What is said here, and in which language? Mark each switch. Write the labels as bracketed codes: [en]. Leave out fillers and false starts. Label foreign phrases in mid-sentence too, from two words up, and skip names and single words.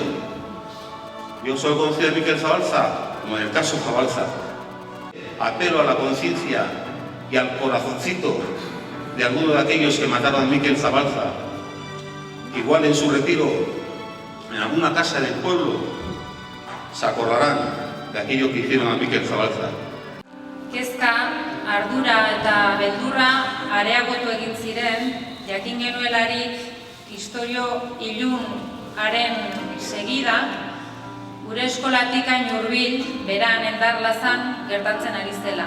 [es] Yo solo conocí a Mikel Zabalza como en el caso Zabalza. Apelo a la conciencia y al corazoncito de algunos de aquellos que mataron a Mikel Zabalza. Igual en su retiro, en alguna casa del pueblo, se acordarán de aquello que hicieron a Mikel Zabalza. [eu] Kezka, ardura eta beldurra areagotu egin ziren, jakin genuelarik istorio ilun haren segida, gure eskolatik hain hurbil, beran Endarlazan gertatzen ari zela.